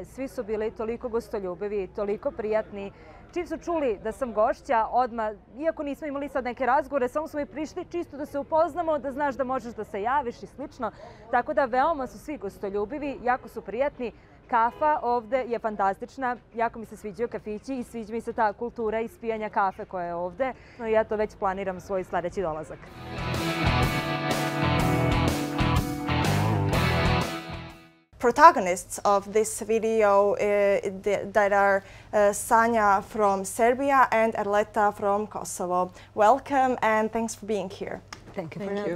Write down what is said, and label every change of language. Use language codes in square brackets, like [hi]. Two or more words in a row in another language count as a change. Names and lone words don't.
[sr] Svi su bili toliko gostoljubivi, toliko prijatni. Čim su čuli da sam gošća, odmah, iako nismo imali sad neke razgovore, samo smo i prišli čisto da se upoznamo, da znaš da možeš da se javiš i slično. Tako da veoma su svi gostoljubivi, jako su prijatni. Kafa ovde je fantastična, jako mi se sviđaju kafići i sviđa mi se ta kultura ispijanja kafe koja je ovde. No i ja to već planiram svoj sledeći dolazak. [en] Protagonists of this video that are Sanja from Serbia and Arleta from Kosovo. Welcome and thanks for being here. Thank you.